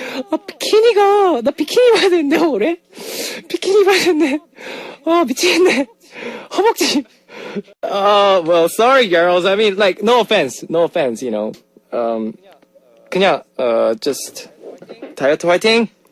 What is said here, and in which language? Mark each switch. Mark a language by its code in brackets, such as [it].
[ko] 나 비키니 입어야 되는데, 올해? 비키니 입어야 되는데, 미치겠네. 허벅지. [en] well, sorry, girls. I mean, like, no offense, you know. [ko] 그냥, just, 다이어트 화이팅!